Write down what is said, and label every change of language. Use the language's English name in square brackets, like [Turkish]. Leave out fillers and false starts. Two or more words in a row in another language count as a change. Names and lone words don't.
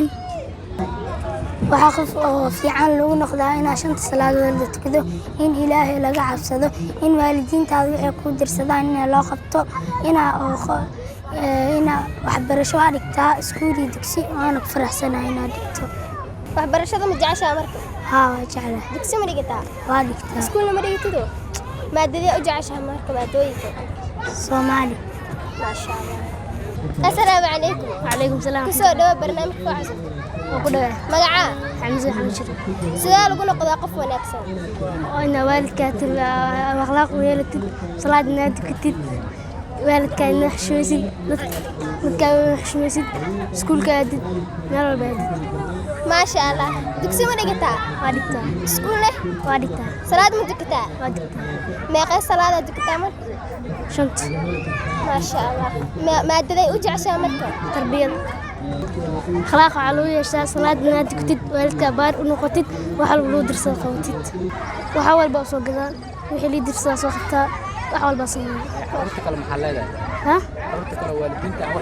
[Somali] waxaa qof oo fiican lagu noqdaa inaa shanta salaadood la tukado, in ilaahay laga cabsado, in waalidiintaada waxay ku dirsadaan in loo qabto, inaa waxbarasho waa dhigtaa iskuul iyo dugsi waana ku faraxsanahay inaad dhigto. waxbarashada ma jeceshaa marka? haa waa jeclahay. dugsi ma dhigataa? waa dhigtaa. iskuulna ma dhigatido? maadadii u jeceshahay marka maadooyinka Soomaali. [Arabic] ما شاء الله السلام عليكم عليكم السلام. [Somali] kusoo dhawo barnaamijka Facas Waa ku dhawaad. magaca Xamza Xamshir. sidee lagu noqdaa qof wanaagsan oo ina waalidka akhlaaq u yeelatid, salaadna tukatid, waalidka ina xishoosid, dadka xishoosid, iskuulka aadid, meel walba aadid. [Arabic] ما شاء الله [Somali] dugsi ma dhigataa Waa dhigtaa. iskuul leh Waa dhigtaa. salaad ma dukataa Waa dhigtaa. meeqay salaada dukataa marka Shanta. [Arabic] ما شاء الله [Somali] maadaday u jeceshahay marka Tarbiyad. Akhlaaq waxaa lagu yeeshaa salaadna tukatid, waalidka baar u noqotid, wax walba loo dirsado qabatid. Wax walba soo gadaan, wixii la dirsado soo qabtaa, wax walba soo qabtaa. Horta kale maxaa leedahay? Ha? Horta kale waalidiinta wax